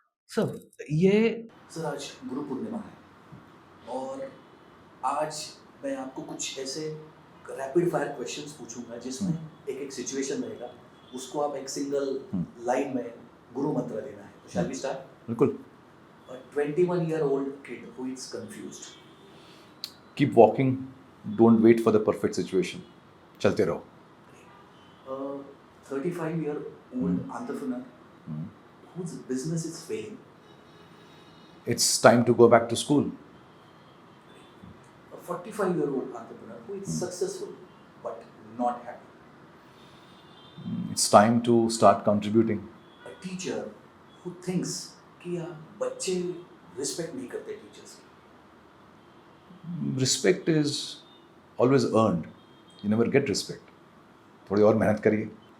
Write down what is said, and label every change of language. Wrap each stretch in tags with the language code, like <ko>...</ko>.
<hi>Sir ये sir आज गुरु पूर्णिमा है और आज मैं आपको कुछ ऐसे रैपिड फायर क्वेश्चंस पूछूंगा जिसमें एक एक सिचुएशन रहेगा, उसको आप एक सिंगल लाइन में गुरु मंत्र देना है। तो</hi> <en>Shall we start?</en> <hi>बिल्कुल।</hi> <en>A 21-year-old kid who is confused. Keep walking, don't wait for the perfect situation,</en> <hi>चलते रहो।</hi> <en>A 35-year-old entrepreneur whose business is failing. It's time to go back to school. A 45-year-old entrepreneur who is successful but not happy. It's time to start contributing. A teacher who thinks</en> <hi>कि यार बच्चे respect नहीं करते teachers की.</hi> <en>Respect is always earned, you never get respect.</en> <hi>थोड़ी और मेहनत करिए।</hi>